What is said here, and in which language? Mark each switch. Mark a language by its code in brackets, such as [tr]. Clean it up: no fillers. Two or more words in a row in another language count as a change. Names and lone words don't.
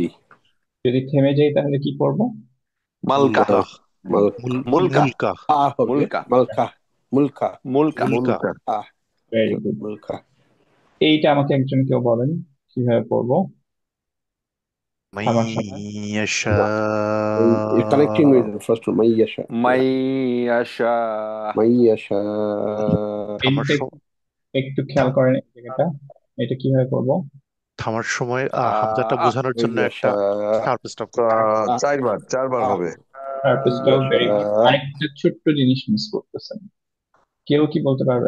[bn] যদি থেমে যাই তাহলে কি করব? [ar] মালকা মুলকা। ملك মুলকা মুলকা। [bn] হবে [ar] মুলকা ملكة ملكة মুলকা মুলকা। [en] very good. [ar] ملكة [bn] এইটা আমাকে একজন কেউ বলেন কিভাবে পড়বো মাই থামার সময়? [ar] ইয়াশা। [en] You're connecting with the first one [ar] من يشاء মাই আশা من يشاء [bn] থামার এইটা সময় একটু খেয়াল করেন এই জায়গাটা, এটা কিভাবে করবো? থামার সময় হামজাটা বোঝানোর [ar] من [bn] জন্য একটা [ar] يشاء [en] sharp stop [bn] করতে হবে। চারবার হবে। তারপর [ar] من [en] very good. [ar] يشاء [bn] আরেকটা ছোট্ট জিনিস মিস করতেছেন, কেউ কি বলতে পারবেন?